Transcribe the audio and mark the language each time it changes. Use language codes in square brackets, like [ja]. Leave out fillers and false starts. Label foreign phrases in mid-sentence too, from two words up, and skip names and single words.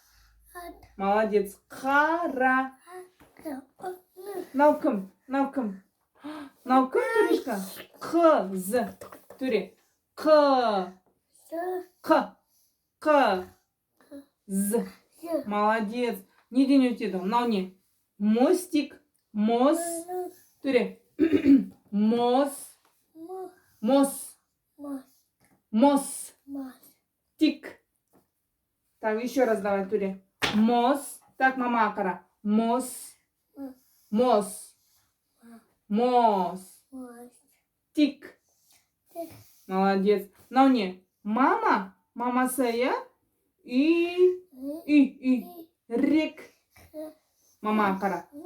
[kk] Молодец. Қара. Мынау кім? Мынау кім, Төришка? Қыз. Төре. Қыз. Молодец. Неден өтеді? Мынау не? Мостик. Төре. Мостик. [ru] Так, еще раз давай, [kk] Төре. Так, мама қара. Мостик. Молодец. Мынау не? Мамасы, я? Рек. Мама қара.